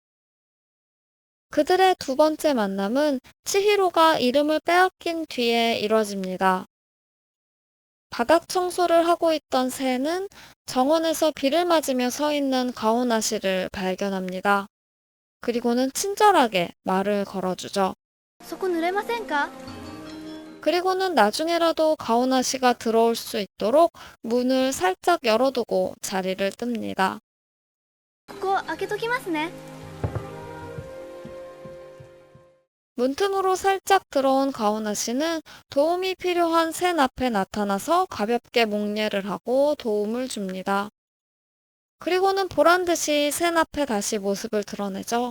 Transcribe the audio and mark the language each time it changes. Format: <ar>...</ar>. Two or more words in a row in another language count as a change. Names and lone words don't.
<ko>그들의 두 번째 만남은 치히로가 이름을 빼앗긴 뒤에 이뤄집니다. 바닥 청소를 하고 있던 새는 정원에서 비를 맞으며 서 있는 가오나 씨를 발견합니다. 그리고는 친절하게 말을 걸어주죠.</ko> <ja>そこ濡れませんか</ja> <ko>그리고는 나중에라도 가오나 씨가 들어올 수 있도록 문을 살짝 열어두고 자리를 뜹니다.</ko> <ja>ここ開けときますね</ja> <ko>문틈으로 살짝 들어온 가오나 씨는 도움이 필요한 샌 앞에 나타나서 가볍게 목례를 하고 도움을 줍니다. 그리고는 보란듯이 샌 앞에 다시 모습을 드러내죠.</ko>